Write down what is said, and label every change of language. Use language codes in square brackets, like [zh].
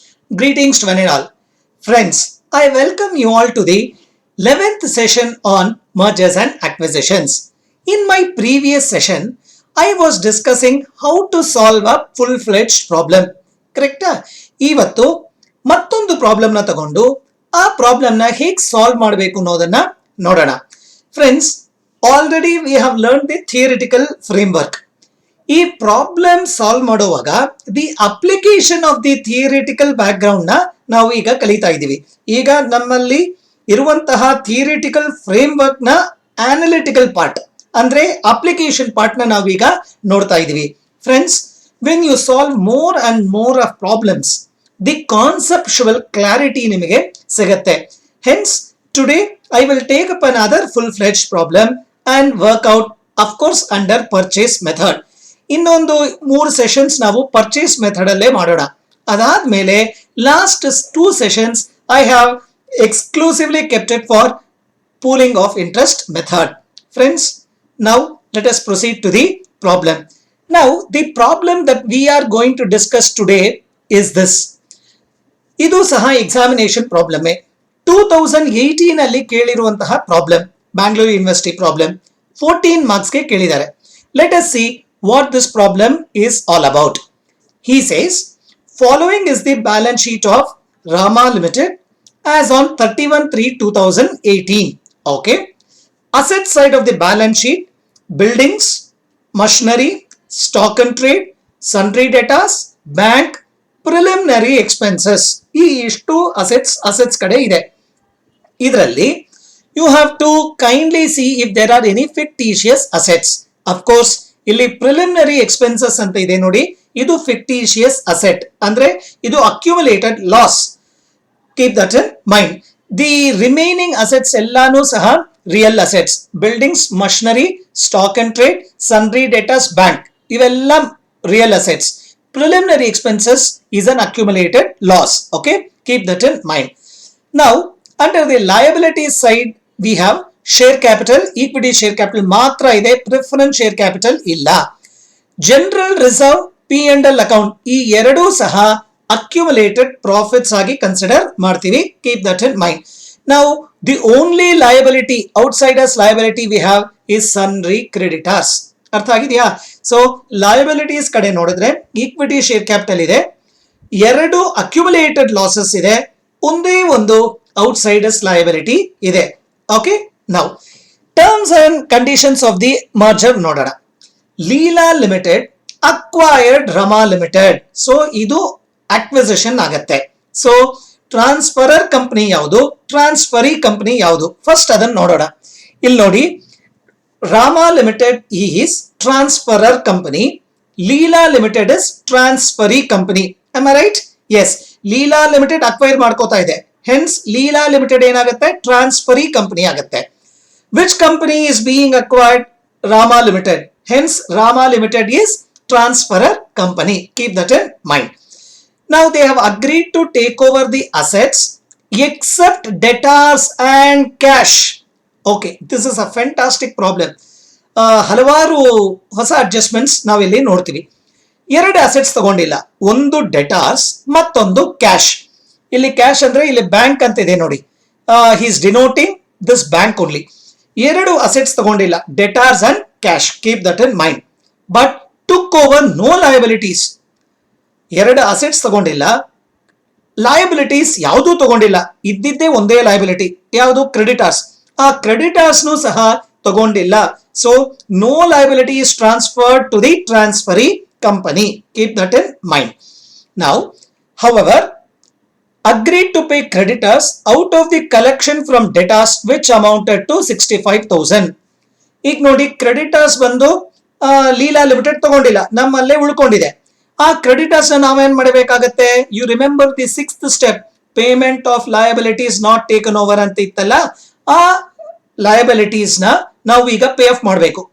[en] Greetings to one and all. Friends, I welcome you all to the 11th session on mergers and acquisitions. In my previous session, I was discussing how to solve a full-fledged problem. [kn] ಕರೆಕ್ಟಾ? ಇವತ್ತು ಮತ್ತೊಂದು ಪ್ರಾಬ್ಲಮ್ನ ತಗೊಂಡು ಆ ಪ್ರಾಬ್ಲಮ್ನ ಹೇಗೆ solve ಮಾಡಬೇಕು ಅನ್ನೋದನ್ನ ನೋಡೋಣ. [en] Friends, already we have learn the theoretical framework. [kn] ಈ ಪ್ರಾಬ್ಲಮ್ ಸಾಲ್ವ್ ಮಾಡುವಾಗ [en] the application of the theoretical background [kn] ನ ನಾವು ಈಗ ಕಲಿತಾ ಇದ್ದೀವಿ. ಈಗ ನಮ್ಮಲ್ಲಿ ಇರುವಂತಹ ಥಿಯರಿಟಿಕಲ್ ಫ್ರೇಮ್ ವರ್ಕ್ ನ ಅನಾಲಿಟಿಕಲ್ ಪಾರ್ಟ್ ಅಂದ್ರೆ ಅಪ್ಲಿಕೇಶನ್ ಪಾರ್ಟ್ ನ ನಾವೀಗ ನೋಡ್ತಾ ಇದ್ದೀವಿ. [en] friends, when you solve more and more of problems, the conceptual clarity [kn] ನಿಮಗೆ ಸಿಗುತ್ತೆ. [en] Hence today I will take up another full fledged problem and work out of course under purchase method. [kn] ಇನ್ನೊಂದು 3 sessions ನಾವು purchase method ಅಲ್ಲೇ ಮಾಡೋಣ. ಅದಾದ್ಮೇಲೆ [en] Last 2 sessions I have exclusively kept it for pooling of interest method. Friends, now let us proceed to the problem. Now the problem that we are going to discuss today is this. [kn] ಇದು ಸಹ examination problem. 2018 ಅಲ್ಲಿ ಕೇಳಿರುವಂತಹ problem, Bangalore university problem. 14 ಮಾರ್ಕ್ಸ್ಗೆ ಕೇಳಿದ್ದಾರೆ. [en] Let us see what this problem is all about. He says, following is the balance sheet of Rama Limited as on 31/3/2018. Okay. Asset side of the balance sheet, buildings, machinery, stock and trade, sundry debtors, bank, preliminary expenses. [kn] ಈ ಇಷ್ಟು assets ಕಡೆ ಇದೆ. ಇದರಲ್ಲಿ [en] you have to kindly see if there are any fictitious assets. Of course, [kn] ಇಲ್ಲಿ preliminary expenses ಅಂತ ಇದೆ ನೋಡಿ, ಇದು ಫಿಕ್ಟಿಷಿಯಸ್ ಅಸೆಟ್ ಅಂದ್ರೆ ಇದು accumulated loss. [en] Keep that in mind. [kn] The remaining assets ಎಲ್ಲಾನು ಸಹ real assets. [en] Buildings, machinery, stock and trade, sundry debtors, bank, ಇವೆಲ್ಲ real assets. Preliminary expenses is an accumulated loss. Okay, keep that in mind. Now under the liability side we have share capital, [kn] equity share capital ಮಾತ್ರ ಇದೆ, preference share capital ಇಲ್ಲ. General reserve, P and L account, ಈ ಎರಡೂ ಸಹ accumulated profits ಆಗಿ consider ಮಾಡ್ತೀವಿ. [en] Keep that in mind. Now the only liability, outsiders liability we have is sundry creditors. [kn] ಅರ್ಥ ಆಗಿದೆಯಾ? ಸೊ ಲಯಬಿಲಿಟೀಸ್ ಕಡೆ ನೋಡಿದ್ರೆ ಈಕ್ವಿಟಿ ಶೇರ್ ಕ್ಯಾಪಿಟಲ್ ಇದೆ, 2 ಅಕ್ಯುಮುಲೇಟೆಡ್ ಲಾಸಸ್ ಇದೆ, ಒಂದೇ ಒಂದು ಔಟ್ಸೈಡರ್ಸ್ ಲಯಬಿಲಿಟಿ ಇದೆ. [en] Okay, now terms and conditions of the merger ನೋಡೋಣ. Leela limited acquired Rama limited. [kn] So ಇದು ಅಕ್ವಿಸಿಷನ್ ಆಗತ್ತೆ. ಸೊ ಟ್ರಾನ್ಸ್ಫರರ್ ಕಂಪನಿ ಯಾವುದು, ಟ್ರಾನ್ಸ್ಫರಿ ಕಂಪನಿ ಯಾವುದು, ಫಸ್ಟ್ ಅದನ್ನ ನೋಡೋಣ. ಇಲ್ಲಿ ನೋಡಿ, [en] Rama limited is transferor company, Leela limited is transferee company. Am I right? [kn] S, Leela limited acquire ಮಾಡ್ಕೋತಾ ಇದೆ, ಹೆನ್ಸ್ ಲೀಲಾ ಲಿಮಿಟೆಡ್ ಏನಾಗುತ್ತೆ, ಟ್ರಾನ್ಸ್ಫರಿ ಕಂಪನಿ ಆಗುತ್ತೆ. [en] Which company is being acquired? Rama limited, hence Rama limited is transferor company. Keep that in mind. Now they have agreed to take over the assets except debtors and cash. Okay, this is a fantastic problem. [kn] ಹಲವಾರು ಹೊಸ adjustments ನಾವಿಲ್ಲಿ ನೋಡ್ತೀವಿ. 2 assets ತಗೊಂಡಿಲ್ಲ, ಒಂದು ಡೆಟಾರ್ಸ್ ಮತ್ತೊಂದು cash. ಇಲ್ಲಿ cash ಅಂದ್ರೆ ಇಲ್ಲಿ ಬ್ಯಾಂಕ್ ಅಂತ ಇದೆ ನೋಡಿ, [en] He is denoting this bank only. [kn] 2 assets ತಗೊಂಡಿಲ್ಲ, ಡೆಟಾರ್ಸ್ and cash. [en] Keep that in mind. But took over no liabilities. [kn] 2 assets ತಗೊಂಡಿಲ್ಲ, ಲಯಬಿಲಿಟೀಸ್ ಯಾವುದೂ ತಗೊಂಡಿಲ್ಲ, ಇದ್ದಿದ್ದೇ ಒಂದೇ ಲಯಬಿಲಿಟಿ, ಯಾವುದು? ಕ್ರೆಡಿಟರ್ಸ್. ಆ ಕ್ರೆಡಿಟರ್ಸ್ನು ಸಹ ತಗೊಂಡಿಲ್ಲ. [en] So no liability is transferred to the transferee company. Keep that in mind. Now however agreed to pay creditors out of the collection from debtors which amounted to 65,000. [kn] ಈಗ ನೋಡಿ, ಕ್ರೆಡಿಟರ್ಸ್ ಬಂದು Leela limited ತಗೊಂಡಿಲ್ಲ, ನಮ್ಮಲ್ಲೇ ಉಳ್ಕೊಂಡಿದೆ. ಆ creditors ನಾವೇನ್ ಮಾಡಬೇಕಾಗತ್ತೆ? [en] you remember the 6th step, payment of liabilities not taken over [kn] ಅಂತ ಇತ್ತಲ್ಲ, ಆ ಲಯಬಿಲಿಟೀಸ್ ನ ನಾವು ಈಗ ಪೇ ಆಫ್ ಮಾಡಬೇಕು.